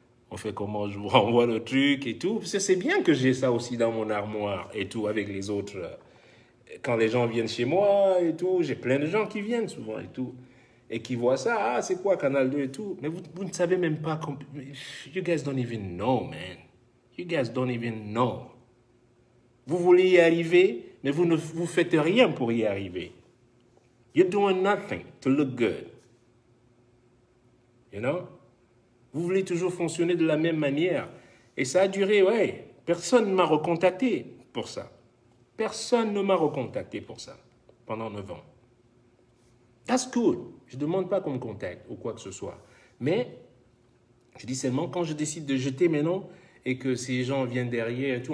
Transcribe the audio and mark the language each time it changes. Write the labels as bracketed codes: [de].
[fr] On fait comment, je vous renvoie le truc et tout. Parce que c'est bien que j'ai ça aussi dans mon armoire et tout avec les autres. Quand les gens viennent chez moi et tout, j'ai plein de gens qui viennent souvent et tout. Et qui voient ça, ah, c'est quoi Canal 2 et tout. Mais vous ne savez même pas. [en] You guys don't even know, man. You guys don't even know. [fr] Vous voulez y arriver, mais vous ne vous faites rien pour y arriver. [en] You're doing nothing to look good. You know? [fr] Vous voulez toujours fonctionner de la même manière. Et ça a duré, ouais. Personne ne m'a recontacté pour ça. Personne ne m'a recontacté pour ça pendant 9 ans. [en] That's good. [fr] Je ne demande pas qu'on me contacte ou quoi que ce soit. Mais, je dis seulement quand je décide de jeter maintenant et que ces gens viennent derrière et tout.